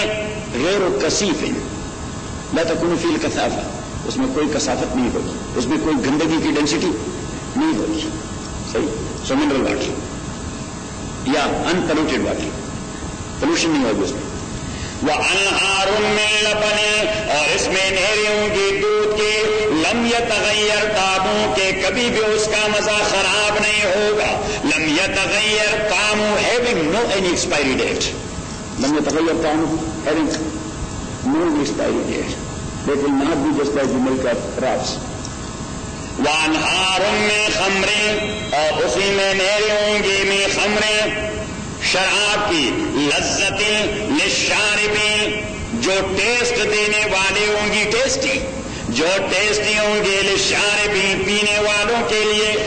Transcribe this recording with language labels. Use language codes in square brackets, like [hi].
[ar] غیر کثیف لا تکون فی الکثافہ [ur] اس میں کوئی کثافت نہیں ہوگی اس میں کوئی گندگی کی ڈینسٹی نہیں ہوگی صحیح سو منرل واٹر یا ان پلوٹیڈ واٹر پولوشن نہیں ہوگی اس میں [ar] وانہار من لبن [ur] اور اس میں نہریں ہوں گی دودھ کے [ar] لم یتغیر طعمہ [ur] کے کبھی بھی اس کا مزہ خراب نہیں ہوگا لم یتغیر طعمہ [en] having no any expiry date [ar] لم یتغیر طعمہ [en] having no expiry date they will not be just like the milk of crops [ar] وانہار من خمر [ur] اور اسی میں نہریں ہوں گی من خمر شراب کی لذت [ar] للشاربین [ur] جو ٹیسٹ دینے والے ہوں گی ٹیسٹی جو ٹیسٹی ہوں گے للشاربین پینے والوں کے لیے